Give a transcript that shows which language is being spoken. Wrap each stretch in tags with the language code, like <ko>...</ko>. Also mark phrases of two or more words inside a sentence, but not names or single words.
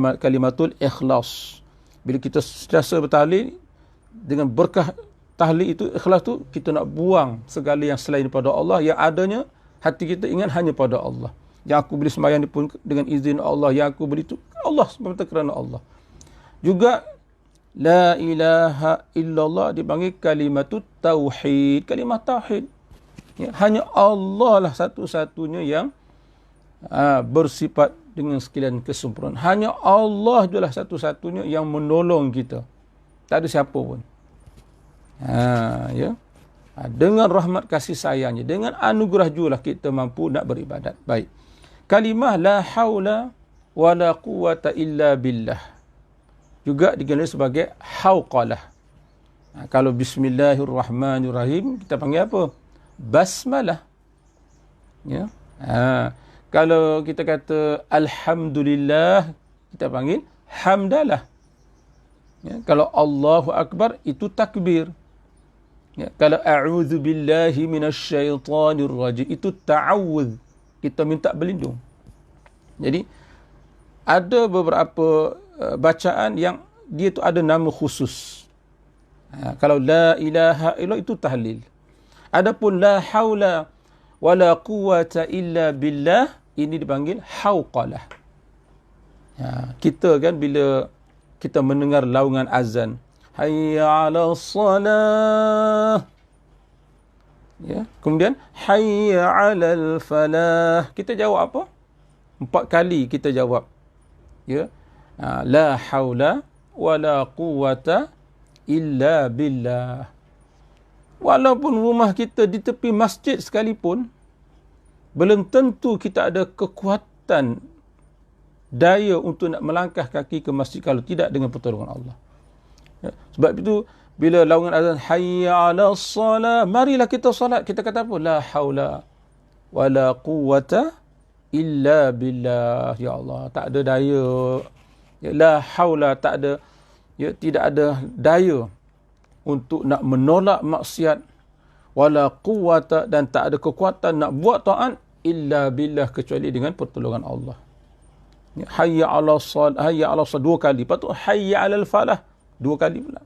<ms>Bila kita sentiasa bertahlil, dengan berkah tahlil itu, ikhlas tu, kita nak buang segala yang selain daripada Allah, yang adanya hati kita ingat hanya pada Allah. Yang aku boleh sembahyang ni pun dengan izin Allah, yang aku boleh tu Allah semata kerana Allah. Juga</ms> <ar>لا إله إلا الله</ar> <ms>dipanggil</ms> <ar>كلمة التوحيد,</ar> <ms>kalimah tauhid. Ya, hanya Allah lah satu-satunya yang bersifat dengan sekalian kesempurnaan. Hanya Allah je lah satu-satunya yang menolong kita. Tak ada siapa pun. Ya. Dengan rahmat kasih sayangnya, dengan anugerah jualah kita mampu nak beribadat. Baik. Kalimah</ms> <ar>la haula wa la quwata illa billah</ar> <ms>juga dikenali sebagai hauqalah. Kalau bismillahirrahmanirrahim kita panggil apa? Basmalah. Ya. Kalau kita kata alhamdulillah kita panggil hamdalah. Ya. Kalau</ms> <ar>الله أكبر</ar> <ms>itu takbir. Ya, kalau</ms> <ar>أعوذ بالله من الشيطان الرجيم</ar> <ms>itu ta'awudz, kita minta berlindung. Jadi ada beberapa bacaan yang dia tu ada nama khusus. Kalau</ms> <ar>لا إله إلا الله</ar> <ms>itu tahlil. Adapun</ms> <ar>la haula wala quwata illa billah</ar> <ms>ini dipanggil hauqalah. Kita kan bila kita mendengar laungan azan,</ms> <ar>حي على الصلاة. Ya, kemudian حي على الفلاح.</ar> <ms>Kita jawab apa? 4 kali kita jawab. Ya.</ms> <ar>لا حول ولا قوة إلا بالله.</ar> <ms>Walaupun rumah kita di tepi masjid sekalipun, belum tentu kita ada kekuatan daya untuk nak melangkah kaki ke masjid kalau tidak dengan pertolongan Allah. Ya. Sebab itu bila laungan azan</ms> <ar>حي على الصلاة,</ar> <ms>marilah kita solat. Kita kata apa?</ms> <ar>لا حول ولا قوة إلا بالله. يا الله,</ar> <ms>tak ada daya.</ms> <ar>Ya, لا حول,</ar> <ms>tak ada, ya, tidak ada daya untuk nak menolak maksiat,</ms> <ar>ولا قوة,</ar> <ms>dan tak ada kekuatan nak buat taat</ms> <ar>إلا بالله,</ar> <ms>kecuali dengan pertolongan Allah.</ms> <ar>Ya, حي على الصلاة, حي على الصلاة 2 kali.</ar> <ms>Lepas tu</ms> <ar>حي على الفلاح</ar> <ms>2 kali pula.</ms>